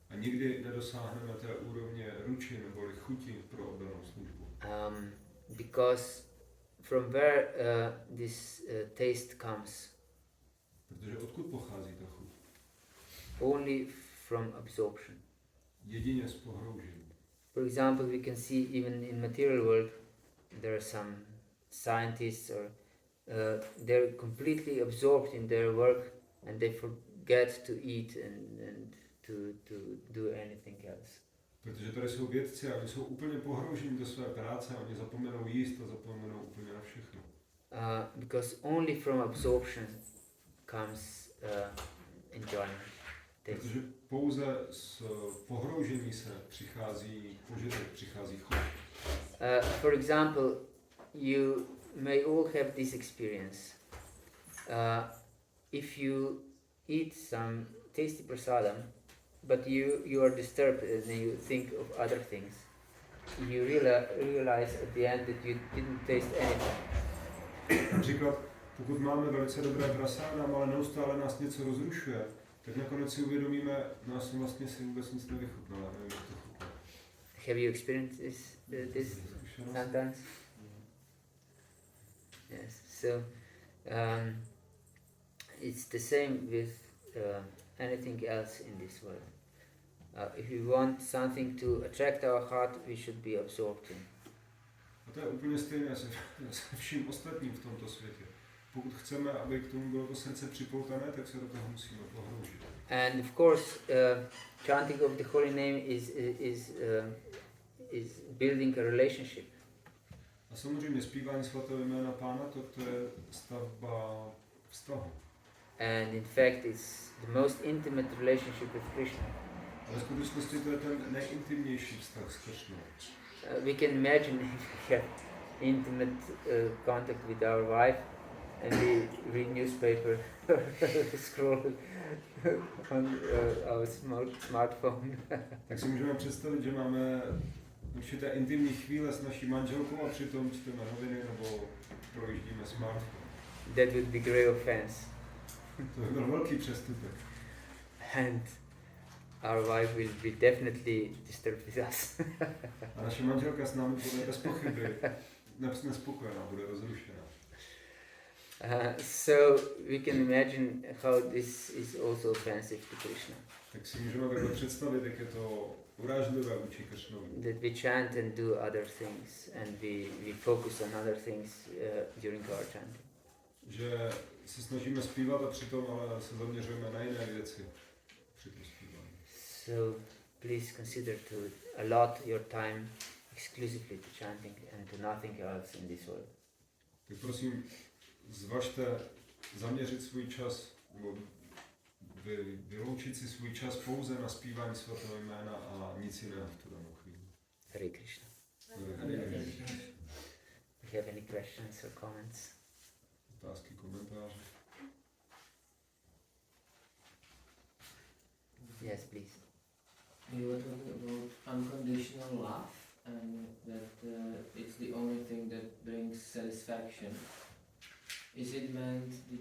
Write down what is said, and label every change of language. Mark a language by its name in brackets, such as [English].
[Czech] A nikdy nedosáhneme té úrovně ruči neboli chuti pro oddanou službu. [English] Because from where this taste comes? [Czech] Protože odkud pochází ta chuť? [English] Only from absorption. [Czech] Jedině z pohroužení. [English] For example, we can see even in material world there are some scientists or they're completely absorbed in their work and they forget to eat and to do anything else. [Czech] Protože tady jsou vědci a oni jsou úplně pohrouženi do své práce a oni zapomenou jíst a zapomenou úplně na všechno. [English] Because only from absorption comes enjoyment. [Czech] Protože pouze z pohroužení se přichází požitek, přichází chuť. [English] For example, you may all have this experience. If you eat some tasty prasadam, but you are disturbed and you think of other things, you realize at the end that you didn't taste anything. [Czech] Například, pokud máme velice dobré prasádam, ale neustále nás něco rozrušuje, tak nakonec si uvědomíme, no já jsem vlastně si vůbec nic nevychutnal, nevím, jak to chutná. [English] Have you experienced this sometimes? Yes. So it's the same with anything else in this world. If we want something to attract our heart, we should be absorbed in. [Czech] A to je úplně stejné se vším ostatním v tomto světě. Pokud chceme, aby k tomu bylo to srdce připoutané, tak se do toho musíme pohroužit. [English] And of course, chanting of the holy name is building a relationship. [Czech] A samozřejmě zpívání svatého jména Pána, to je stavba vztahu. [English] And in fact, it's the most intimate relationship with Krishna. [Czech] Ale v skutečnosti to je ten nejintimnější vztah s Krishnou. [English] We can imagine if we have intimate contact with our wife and we read newspaper, scroll on our smartphone. [Czech] Tak si můžeme představit, že máme určité intimní chvíle s naší manželkou a přitom čteme noviny nebo projíždíme smartphone. [English] That would be great offense. [Czech] To by byl velký přestupek. [English] And our wife will be definitely disturbed with us. [Czech] A naše manželka s námi bude bez pochyby nespokojená, bude rozrušená. [English] So we can imagine how this is also offensive to Krishna. [Czech] Tak si můžeme takhle představit, jak je to urážlivé vůči Krishnovi. [English] That we chant and do other things and we focus on other things during our chanting. [Czech] Že se snažíme zpívat a přitom ale se zaměřujeme na jiné věci při tom zpívání. [English] So please consider to allot your time exclusively to chanting and to nothing else in this world. [Czech] Tak prosím, zvažte zaměřit svůj čas, nebo vyloučit si svůj čas pouze na zpívání svatého jména a nic jiného v tu danou chvíli. Hare Krishna. Hare Krishna. [English] Do you have any questions or comments? [Czech] Otázky, komentáře? [English] Yes, please. You were talking about unconditional love and that it's the only thing that brings satisfaction. Is it meant?